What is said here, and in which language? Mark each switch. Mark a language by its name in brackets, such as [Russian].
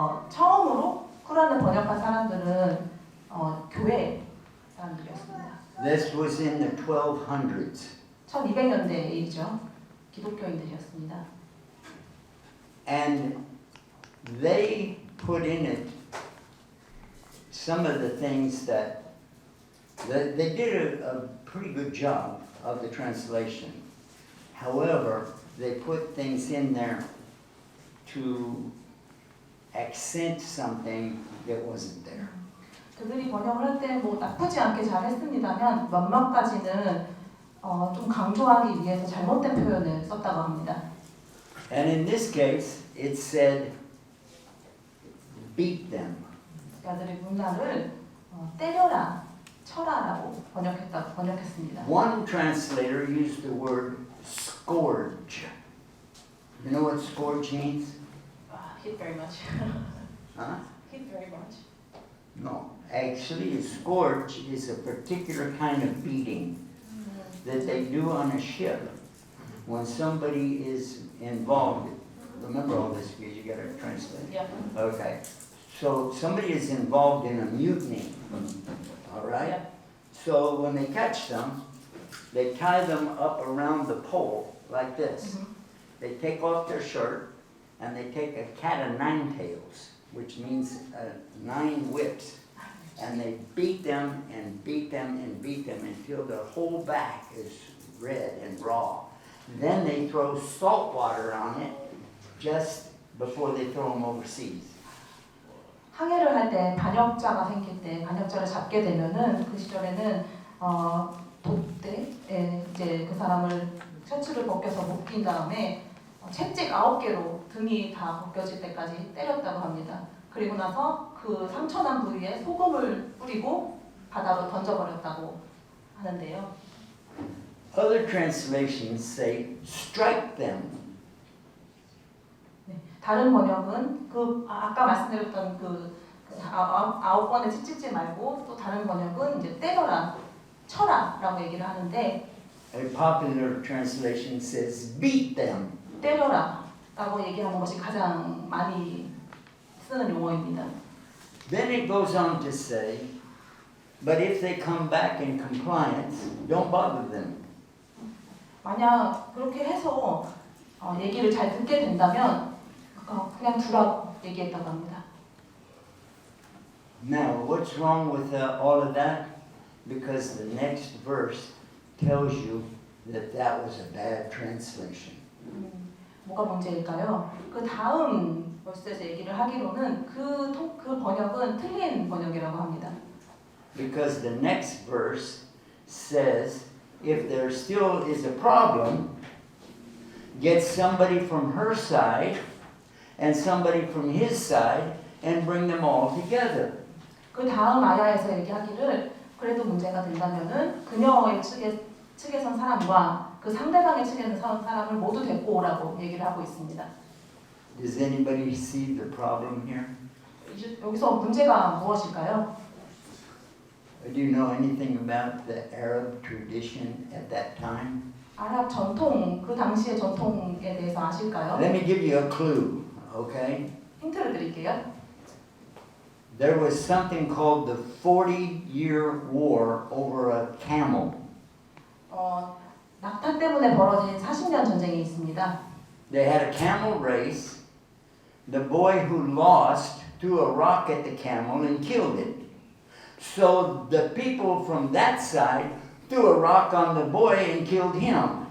[Korean] 처음으로 쿠란을 번역한 사람들은 교회 사람들이었습니다. [English] This was in the 1200s. [Korean] 1200년대 일이죠. 기독교인들이었습니다. [English] And they put in it some of the things that they did a pretty good job of the translation. However, they put things in there to accent something that wasn't there. [Korean] 그들이 번역을 할 때 뭐 나쁘지 않게 잘 했습니다만 몇몇 가지는 좀 강조하기 위해서 잘못된 표현을 썼다고 합니다. [English] And in this case, it said, beat them. [Korean] 그들의 문화를 때려라, 쳐라라고 번역했습니다. [English] One translator used the word scourge. You know what scourge means? Hit very much. Huh? Hit very much. No. Actually, a scourge is a particular kind of beating that they do on a ship when somebody is involved. Remember all this because you got to translate. Yeah. Okay. So somebody is involved in a mutiny. All right? Yeah. So when they catch them, they tie them up around the pole like this. They take off their shirt and they take a cat of nine tails, which means 9 whips, and they beat them and beat them and beat them until their whole back is red and raw. Then they throw salt water on it just before they throw them overseas. [Korean] 항해를 할 때 반역자가 생길 때 반역자를 잡게 되면은 그 시절에는 돛대에 이제 그 사람을 셔츠를 벗겨서 묶인 다음에 채찍 9개로 등이 다 벗겨질 때까지 때렸다고 합니다. 그리고 나서 그 상처난 부위에 소금을 뿌리고 바다로 던져버렸다고 하는데요. [English] Other translations say, strike them. [Korean] 네, 다른 번역은 아까 말씀드렸던 그 9번의 채찍질 말고 또 다른 번역은 이제 때려라, 쳐라라고 얘기를 하는데 [English] A popular translation says, beat them. [Korean] 때려라라고 얘기하는 것이 가장 많이 쓰는 용어입니다. [English] Then it goes on to say, but if they come back in compliance, don't bother them. [Korean] 만약 그렇게 해서 얘기를 잘 듣게 된다면 그냥 두라고 얘기했다고 합니다. [English] Now, what's wrong with all of that? Because the next verse tells you that that was a bad translation. [Korean] 뭐가 문제일까요? 그 다음 버스에서 얘기를 하기로는 그 번역은 틀린 번역이라고 합니다. [English] Because the next verse says, if there still is a problem, get somebody from her side and somebody from his side and bring them all together. [Korean] 그 다음 아야에서 얘기하기를 그래도 문제가 된다면은 그녀의 측에 선 사람과 그 상대방의 측에 있는 사람을 모두 데리고 오라고 얘기를 하고 있습니다. [English] Does anybody see the problem here? [Korean] 여기서 문제가 무엇일까요? [English] Do you know anything about the Arab tradition at that time? [Korean] 아랍 전통, 그 당시의 전통에 대해서 아실까요? [English] Let me give you a clue, okay? [Korean] 힌트를 드릴게요. [English] There was something called the 40-year war over a camel. [Korean] 낙타 때문에 벌어진 40년 전쟁이 있습니다. [English] They had a camel race. The boy who lost threw a rock at the camel and killed it. So the people from that side threw a rock on the boy and killed him.